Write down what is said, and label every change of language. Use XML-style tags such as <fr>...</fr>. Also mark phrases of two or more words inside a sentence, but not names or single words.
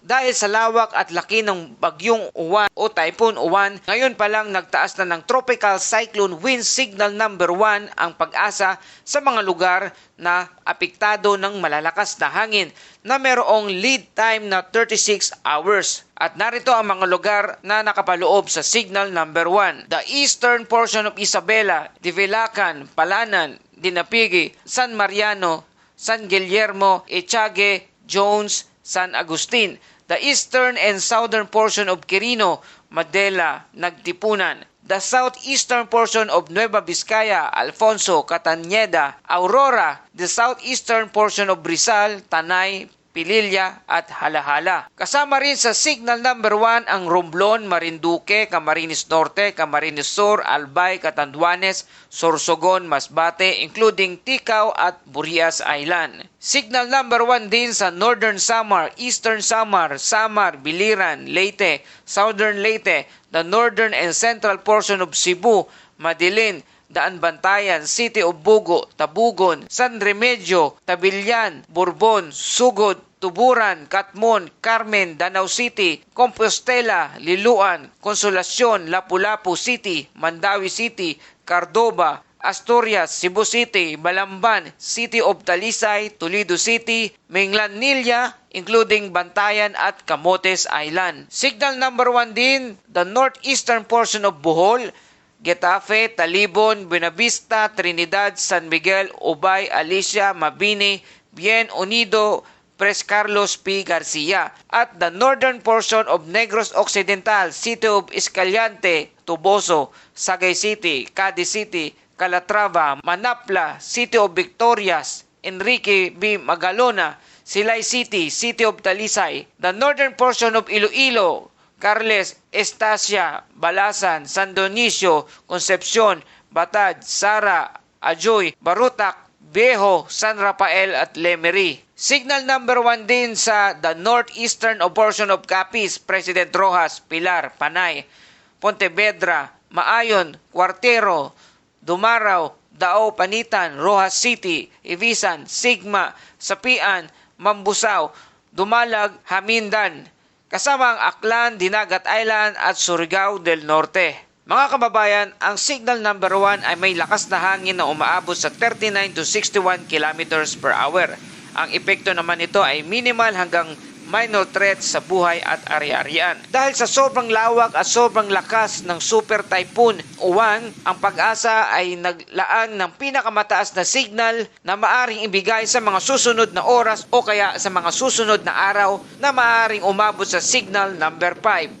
<tl>Dahil sa lawak at laki ng Bagyong Uwan o Typhoon Uwan, ngayon pa lang nagtaas na ng</tl> <en>Tropical Cyclone Wind Signal number 1</en> <tl>ang Pag-asa sa mga lugar na apektado ng malalakas na hangin na mayroong</tl> <en>lead time</en> <tl>na</tl> <en>36 hours.</en> <tl>At narito ang mga lugar na nakapaloob sa</tl> <en>signal number 1. The eastern portion of Isabela, Divilacan, Palanan, Dinapigi, San Mariano, San Guillermo, Echage, Jones, San Agustin. The eastern and southern portion of Quirino, Madela, Nagtipunan. The southeastern portion of Nueva Vizcaya, Alfonso, Cataneda, Aurora. The southeastern portion of Rizal, Tanay, Pililla at Halahala.</en> <tl>Kasama rin sa</tl> <en>signal number 1</en> <tl>ang Romblon, Marinduque, Camarines Norte, Camarines Sur, Albay, Catanduanes, Sorsogon, Masbate,</tl> <en>including Ticao at Burias Island. Signal number 1</en> <tl>din sa Northern Samar, Eastern Samar, Samar, Biliran, Leyte, Southern Leyte,</tl> <en>the northern and central portion of Cebu, Madilin, Daan Bantayan, City of Bugo, Tabugon, San Remedyo, Tabilyan, Bourbon, Sugod, Tuburan, Katmon, Carmen, Danau City, Compostela, Liluan, Consolacion, Lapu-Lapu City, Mandawi City, Cardova, Asturias, Cebu City, Balamban, City of Talisay, Toledo City, Minglanilla, including Bantayan at Camotes Island. Signal number 1</en> <tl>din,</tl> <en>the northeastern portion of Bohol, Getafe, Talibon, Buenavista, Trinidad, San Miguel, Ubay, Alicia, Mabini, Bien Unido, Pres Carlos P. Garcia at the northern portion of Negros Occidental, City of Escaliante, Tuboso, Sagay City, Cadiz City, Calatrava, Manapla, City of Victorias, Enrique B. Magalona, Silay City, City of Talisay, the northern portion of Iloilo, Carles, Estacia, Balasan, San Dionisio, Concepcion, Batad, Sara, Ajoy, Barutak, Viejo, San Rafael at Lemery. Signal number 1</en> <tl>din sa</tl> <en>the northeastern portion of Capiz,</en> <tl>President Rojas, Pilar, Panay, Pontevedra, Maayon, Cuartero, Dumaraw, Dao, Panitan, Rojas City, Ibisan, Sigma, Sapian, Mambusaw, Dumalag, Hamindan, kasama ang Aklan, Dinagat Island at Surigao del Norte. Mga kababayan, ang</tl> <en>signal number 1</en> <tl>ay may lakas na hangin na umaabot sa</tl> <en>39 to 61 km per hour.</en> <tl>Ang epekto naman nito ay minimal hanggang</tl> <en>minor threat</en> <tl>sa buhay at ari-arian. Dahil sa sobrang lawak at sobrang lakas ng Super Typhoon Uwan, ang Pag-asa ay naglaan ng pinakamataas na signal na maaring ibigay sa mga susunod na oras o kaya sa mga susunod na araw na maaring umabot sa</tl> <en>signal number 5.</en>